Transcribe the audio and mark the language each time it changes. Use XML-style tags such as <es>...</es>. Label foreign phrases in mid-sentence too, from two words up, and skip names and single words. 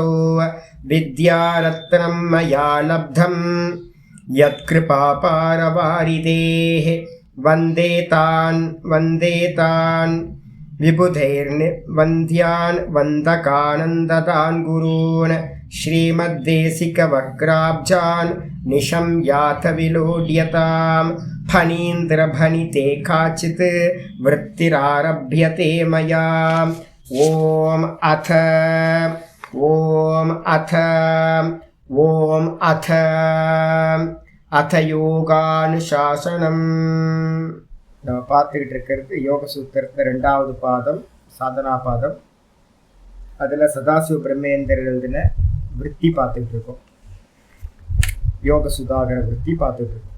<sa>विद्यारत्नं मया लब्धं यत्कृपापारवारिदेः वन्दे तान् विबुधैर्वन्द्यान् वन्दकानन्ददान् गुरून् श्रीमद्देशिकवक्राब्जान् निशम्याथ विलोड्यतां फणीन्द्रभणिते काचित् वृत्तिरारभ्यते मया। ॐ अथ யோகானுசாசனம்.</sa> <ta>நம்ம பார்த்துக்கிட்டு இருக்கிறது யோக சூத்திரத்தில் 2வது பாதம், சாதனா பாதம். அதில் சதாசிவ பிரம்மேந்திரர் எழுதின விருத்தி பார்த்துக்கிட்டு இருக்கோம். யோக சுதாகர விருத்தி பார்த்துக்கிட்டு இருக்கோம்.</ta>